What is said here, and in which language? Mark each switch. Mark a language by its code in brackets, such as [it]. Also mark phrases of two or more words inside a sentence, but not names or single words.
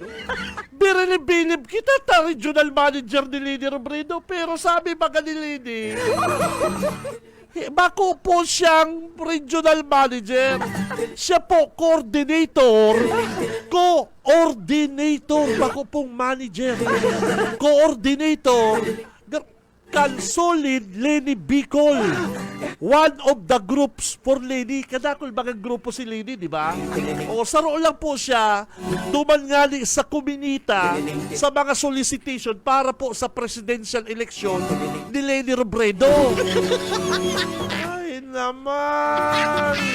[bik] Bilib kita [en] regional manager [bik] ni Leni Robredo, pero sabi baga ni Leni, bako po siyang [en] regional manager. [bik] Siya po coordinator. Bako pong manager. Coordinator. Kalsolid Leni Bicol. [en] One of the groups for Leni. [bik] Kadakol mga grupo si Leni, di ba? O saro lang po siya dumangali sa komunita sa mga solicitation para po sa presidential election ni Leni Robredo. Ay naman.